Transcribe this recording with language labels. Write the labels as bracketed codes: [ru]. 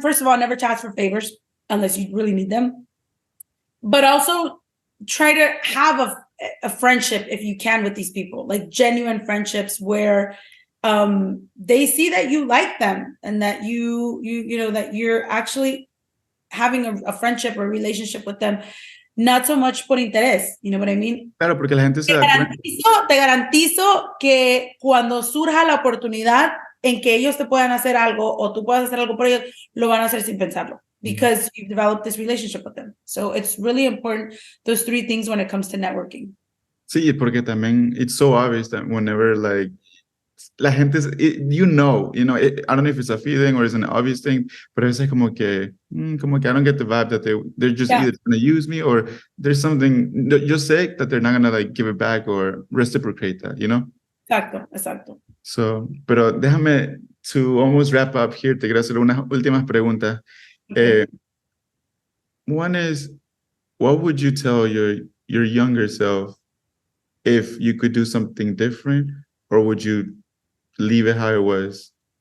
[en] First of all, never to ask for favors unless you really need them. But also try to have a friendship if you can with these people, like genuine friendships where they see that you like them and that you know that you're actually having a friendship or a relationship with them, not so much [es] por interés, [en] you know what I mean? [es] Claro, porque la gente se da cuenta. Te garantizo que cuando surja la oportunidad en que ellos te puedan hacer algo o tú puedas hacer algo por ellos, lo van a hacer sin pensarlo [en] because you've developed this relationship with them. So it's really important, those three things when it comes to networking. [es] Sí, porque también [en] it's so obvious that whenever like [es] la gente, [en] I don't know if it's a feeling or it's an obvious thing, [es] pero es como que [en] I don't get the vibe that they're just either going to use me or there's something, [es] yo sé [en] that they're not going to like give it back or reciprocate that, you know? [es] Exacto. So, pero déjame [en] to almost wrap up here, [es] te quiero hacer unas últimas preguntas. [en] Okay. One is, what would you tell your younger self if you could do something different, or would you leave it how it was?